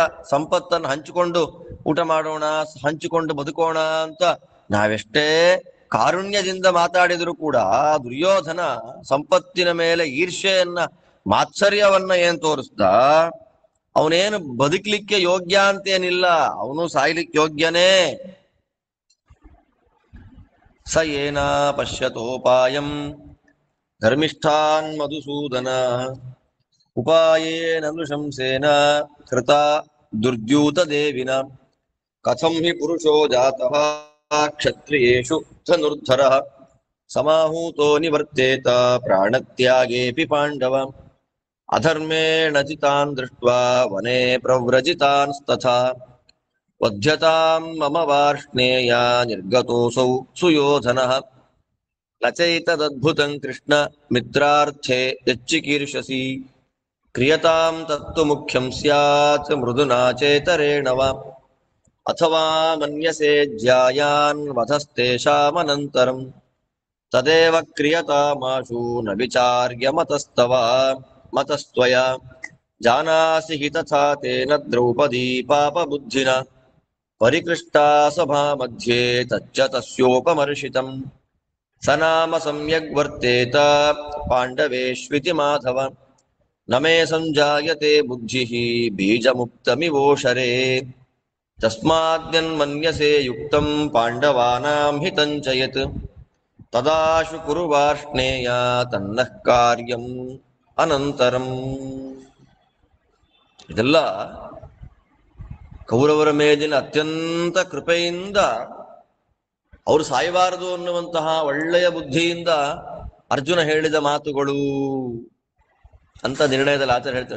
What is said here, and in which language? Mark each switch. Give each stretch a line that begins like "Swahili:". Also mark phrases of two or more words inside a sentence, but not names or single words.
Kannada: ಸಂಪತ್ತನ್ನು ಹಂಚಿಕೊಂಡು ಊಟ ಮಾಡೋಣ, ಹಂಚಿಕೊಂಡು ಬದುಕೋಣ ಅಂತ ನಾವೆಷ್ಟೇ ಕಾರುಣ್ಯದಿಂದ ಮಾತಾಡಿದ್ರು ಕೂಡ ದುರ್ಯೋಧನ ಸಂಪತ್ತಿನ ಮೇಲೆ ಈರ್ಷೆಯನ್ನ, ಮಾತ್ಸರ್ಯವನ್ನ ಏನ್ ತೋರಿಸ್ದ, ಅವನೇನು ಬದುಕಲಿಕ್ಕೆ ಯೋಗ್ಯ ಅಂತೇನಿಲ್ಲ, ಅವನು ಸಾಯ್ಲಿಕ್ಕೆ ಯೋಗ್ಯನೇ.
Sanskrit: ಸ ಏನ ಪಶ್ಯತೋಪಾಯಂ ಧರ್ಮಿಷ್ಠಾನ್ ಮಧುಸೂದನ ಉಪಾಯೇನ ನೃಶಂಸೇನ ಕೃತ ದುರ್ದ್ಯೂತ ದೇವಿನ ಕಥಂ ಹಿ ಪುರುಷೋ ಜಾತಃ ಕ್ಷತ್ರಿಯೇಷು ಧನುರ್ಧರಃ ಸಮಾಹೂತೋ ನಿವರ್ತೇತ ಪ್ರಾಣತ್ಯಾಗೇಪಿ ಪಾಂಡವ ಅಧರ್ಮೇಣ ಚಿತಾನ್ ದೃಷ್ಟ್ವಾ ವನೇ ಪ್ರವ್ರಜಿತಾನ್ಸ್ತಥಾ ವಧ್ಯತಾಂ ಮಮ ವಾರ್ಷ್ಣೇಯ ನಿರ್ಗತೋऽಸೌ ಸುಯೋಧನಃ ನಚೈತದದ್ಭುತಂ ಕೃಷ್ಣ ಮಿತ್ರಾರ್ಥೇ ಯಚ್ಚಿಕೀರ್ಷಸಿ ಕ್ರಿಯತಾಂ ತತ್ತು ಮುಖ್ಯಂ ಸ್ಯಾತ್ ಮೃದುನಾ ಚೇತರೇಣ ವಾ ಅಥವಾ ಮನ್ಯಸೇ ಜ್ಯಾಯಾನ್ ವಧಸ್ತೇಷಾಮನಂತರಂ ತದೇವ ಕ್ರಿಯತಾಮಾಶು ನ ವಿಚಾರ್ಯ ಮತಸ್ತ್ವಯಾ ಜಾನಾಸಿ ಹಿ ತಥಾ ತೇನ ದ್ರೌಪದೀ ಪಾಪಬುದ್ಧಿನ ಪರಿಕೃಷ್ಟಾ ಸಭಾ ಮಧ್ಯೆ ತಚ್ಚ ತಸ್ಯೋಪಮರ್ಷಿತಂ ಸ ನಾಮ ಸಮ್ಯಗ್ ವರ್ತೇತ ಪಾಂಡವೇಶ್ವಿತಿ ಮಾಧವ ನ ಮೇ ಸಂಜಾಯತೆ ಬುದ್ಧಿ ಬೀಜಮುಕ್ತಮಿವೋಷರೇ ತಸ್ಮಾದ್ಯನ್ಮನ್ಯಸೆ ಯುಕ್ತಂ ಪಾಂಡವಾನಾಂ ಹಿತಂಚ ಯತ್ ತದಾಶು ಕುರು ವಾರ್ಷ್ಣೇಯ ತನ್ನಃ ಕಾರ್ಯಂ ಅನಂತರಂ.
Kannada: ಇದೆಲ್ಲ ಕೌರವರ ಮೇಲಿನ ಅತ್ಯಂತ ಕೃಪೆಯಿಂದ ಅವರು ಸಾಯಬಾರದು ಅನ್ನುವಂತಹ ಒಳ್ಳೆಯ ಬುದ್ಧಿಯಿಂದ ಅರ್ಜುನ ಹೇಳಿದ ಮಾತುಗಳು ಅಂತ ನಿರ್ಣಯದಲ್ಲಿ ಆಚಾರ್ಯ ಹೇಳ್ತಾರೆ.